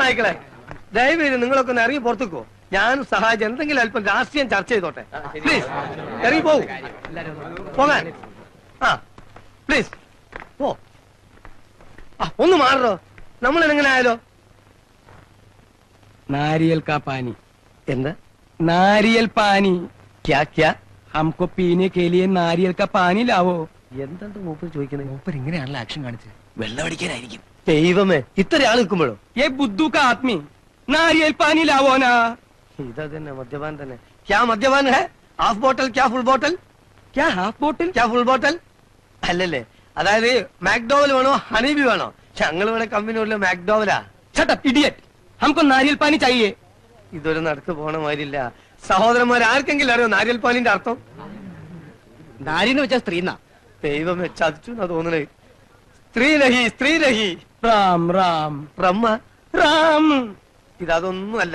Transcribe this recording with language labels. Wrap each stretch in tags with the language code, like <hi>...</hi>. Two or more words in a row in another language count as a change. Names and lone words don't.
<ml>നായ്ക്കളെ, ദയവേത് നിങ്ങളൊക്കെ ഒന്ന് ഇറങ്ങി പുറത്തേക്കോ. ഞാനും സഹായിച്ച് എന്തെങ്കിലും അല്പം രാഷ്ട്രീയം ചർച്ച ചെയ്തോട്ടെ. പ്ലീസ് ഇറങ്ങി പോകൂ. പോകാൻ പ്ലീസ് പോ. ഒന്ന് മാറോ. നമ്മൾ എങ്ങനെ ആയാലോ?</ml> <hi>नारियल का पानी.</hi> <ml>എന്താ</ml> <hi>नारियल पानी? क्या क्या? हमको पीने के लिए नारियल का पानी लावो.</hi> <ml>എന്താണ് മൂപ്പർ ചോദിക്കുന്നത്? മൂപ്പർ ഇങ്ങനെയാണല്ലോ ആക്ഷൻ കാണിച്ചത്. വെള്ളം അടിക്കാനായിരിക്കും. ദൈവമേ, ഇത്ര ആൾ നിൽക്കുമ്പോഴോ?</ml> <hi>ये बुद्धू का आदमी नारियल पानी लावो ना.</hi> <ml>ഇതാ തന്നെ മദ്യപാൻ തന്നെ.</ml> <hi>क्या मद्यपान है?</hi> <en>half bottle</en> <hi>क्या</hi> <en>full bottle?</en> <hi>क्या</hi> <en>half bottle?</en> <hi>क्या</hi> <en>full bottle?</en> <ml>അല്ലല്ലേ, അതായത് മാക്ഡോവൽ വേണോ ഹണീബി വേണോ? ഞങ്ങൾ ഇവിടെ കമ്പനിയുള്ള മാക്ഡോവലാ.</ml> <en>Shut up, idiot.</en> <hi>हमको नारियल पानी चाहिए.</hi> <ml>ഇതൊരു നടക്ക് പോണ മാതിരില്ല. സഹോദരന്മാർ ആർക്കെങ്കിലും അറിയോ നാരിയൽ പാലിന്റെ അർത്ഥം? നാരിന്ന് വെച്ചാ സ്ത്രീന്നാ. ദൈവമേ, ചതിച്ചു എന്നാ തോന്നണേ.</ml> <hi>स्त्री नहीं, स्त्री नहीं.</hi> <ml>राम राम ബ്രഹ്മ. राम. ഇതൊന്നുമല്ല.</ml>